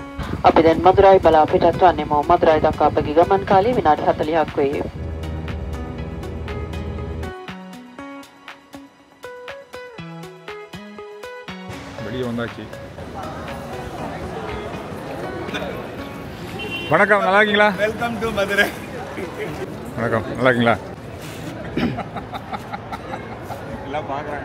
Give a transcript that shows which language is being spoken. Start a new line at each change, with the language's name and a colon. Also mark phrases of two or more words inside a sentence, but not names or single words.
Sinhala: අපි දැන් මදුරායි බලා පිටත් වන්නේමු. මදුරායි දක්වා අපගේ ගමන් කාලය විනාඩි 40ක් වේ.
Tamil: வெளியே வந்தாச்சு. வணக்கம், நல்லா இருக்கீங்களா?
English: welcome to Madurai.
Tamil: வணக்கம், நல்லா இருக்கீங்களா? எல்லாம் பார்க்குறாங்க.